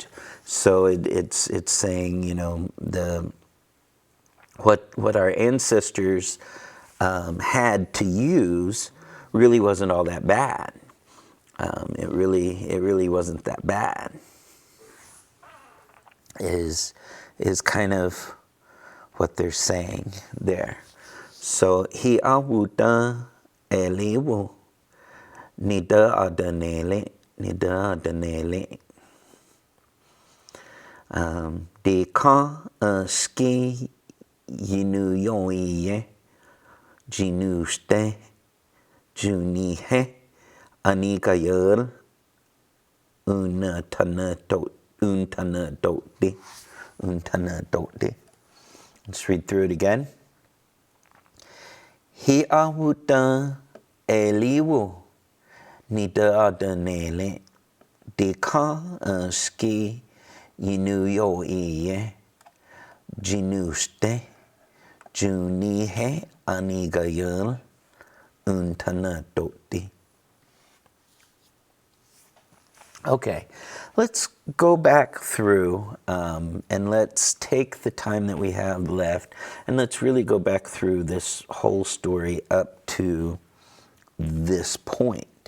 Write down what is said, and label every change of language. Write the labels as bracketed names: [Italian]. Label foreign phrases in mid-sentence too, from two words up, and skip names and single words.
[English] So it's saying, you know, what our ancestors had to use really wasn't all that bad. It really wasn't that bad. Is kind of what they're saying there. [Cherokee] So he awuta eliwo nida adanele de ka ski yinu yoiye jinuste junihe anika yer untana doti. [English] Let's read through it again. [Cherokee] Hi awuta eliwu nida adanele de ka ski yinu yoiye jinuste junihe aniga yer untana doti. [English] Okay, let's go back through and let's take the time that we have left and let's really go back through this whole story up to this point.